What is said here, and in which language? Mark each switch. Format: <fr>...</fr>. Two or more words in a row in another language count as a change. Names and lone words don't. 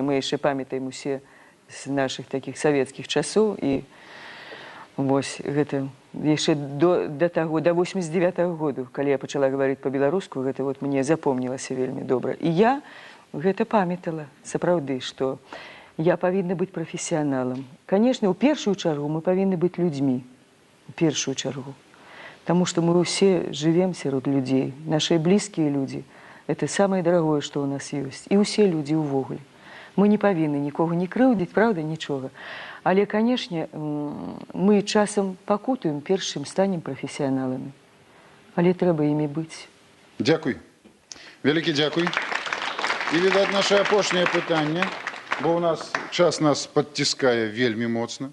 <be>Мы яшчэ памятаем усе з нашых такіх савецкіх часоў, і вось гэта яшчэ да таго, да 89-го году, калі я пачала гаварыць па-беларуску, гэта вот мне запомнілася вельмі добра. І я гэта памятала, сапраўды, што я павінна быць прафесіяналам. Канешне, ў першую чаргу мы павінны быць людзьмі, у першую чаргу.</be> <ru>Потому что мы все живем сярод людей. Наши близкие люди – это самое дорогое, что у нас есть. И все люди увогуле. Мы не повинны никого не крыўдзіць, правда, ничего.</ru> <be>Але, конечно, мы часам пакутуем, першым станем профессионалами. Але трэба імі быць. Дзякуй. Вялікі дзякуй. І, відаць, наше апошняе пытанне, бо у нас час нас падціскае вельмі моцна.</be>